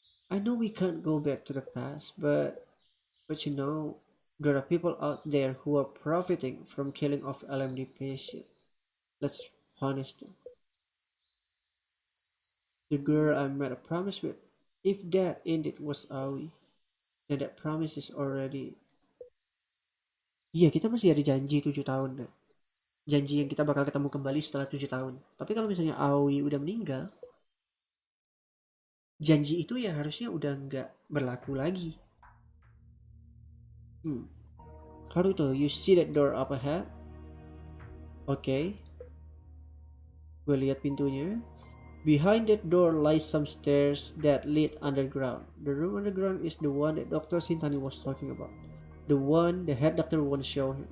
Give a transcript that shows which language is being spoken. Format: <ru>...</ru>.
<en>I know we can't go back to the past, but you know, there are people out there who are profiting from killing off LMD patients. Let's punish them. The girl I made a promise with. If that indeed was Aoi, then that promise is already...</en> <id>Iya, kita masih ada janji 7 tahun deh. Janji yang kita bakal ketemu kembali setelah 7 tahun. Tapi kalau misalnya Aoi udah meninggal, janji itu ya harusnya udah nggak berlaku lagi.</id> <en>Haruto, you see that door up ahead? Okay.</en> <id>Gue lihat pintunya.</id> <en>Behind that door lies some stairs that lead underground. The room underground is the one that Dr. Sintani was talking about. The one the head doctor won't show him.</en>